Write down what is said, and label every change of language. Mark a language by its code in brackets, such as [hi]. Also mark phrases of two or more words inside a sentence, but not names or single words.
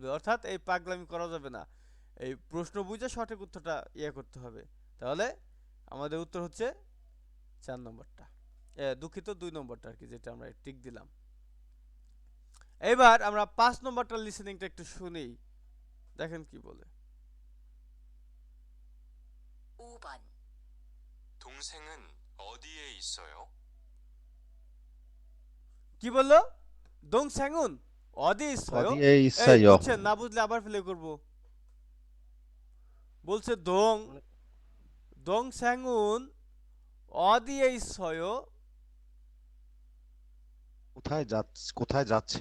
[bn] অর্থাৎ এই পাগলামি করা যাবে না, এই প্রশ্ন বুঝে সঠিক উত্তরটা করতে হবে। তাহলে আমাদের উত্তর হচ্ছে 4 নম্বরটা, দুঃখিত 2 নম্বরটা আর কি, যেটা আমরা টিক দিলাম। এবার আমরা 5 নম্বরটা লিসেনিংটা একটু শুনি, দেখেন কি বলে। [ko] 5번. 동생은 어디에 있어요? [bn] কি বললো? [ko] 동생은 어디 있어요, 어디에 [bn] এই [ko] 있어요? [bn] বুঝছেন না? বুঝলে আবার প্লে করব। বলছে [ko] 동생은 어디 있어요, [bn] কোথায় যাচ্ছে?